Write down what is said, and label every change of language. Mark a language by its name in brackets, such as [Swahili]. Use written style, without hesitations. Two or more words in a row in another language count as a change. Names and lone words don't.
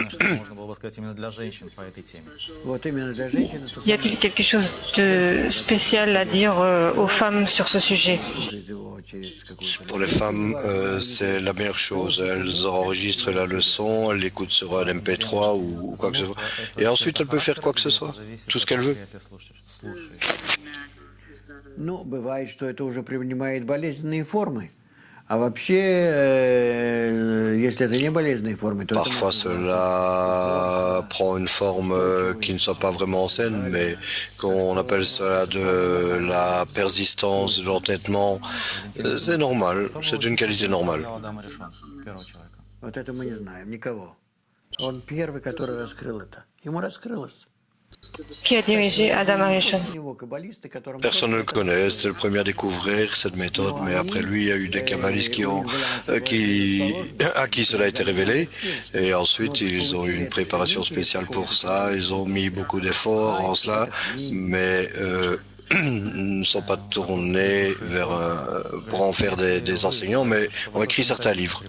[French] Y a-t-il quelque chose de spécial à dire aux femmes sur ce sujet? Pour les femmes, c'est la meilleure chose. Elles enregistrent la leçon, elles l'écoutent sur un MP3 ou quoi que ce soit. Et ensuite, elle peut faire quoi que ce soit, tout ce qu'elle veut. [Russian] Ну, бывает, что это уже принимает болезненные формы. А вообще, если это не болезненные формы, то... [French] Parfois, cela prend une forme qui ne soit pas vraiment saine, mais qu'on appelle cela de la persistance, de l'entêtement. C'est normal, c'est une qualité normale. [Russian] Вот это мы не знаем, никого. Он первый, который раскрыл это. Ему раскрылось. [French] Qui a dirigé Adam Arishon? Personne ne le connaît, c'était le premier à découvrir cette méthode, mais après lui, il y a eu des kabbalistes à qui cela a été révélé, et ensuite ils ont eu une préparation spéciale pour ça, ils ont mis beaucoup d'efforts en cela, mais ne sont pas tournés pour en faire des enseignants, mais ont écrit certains livres.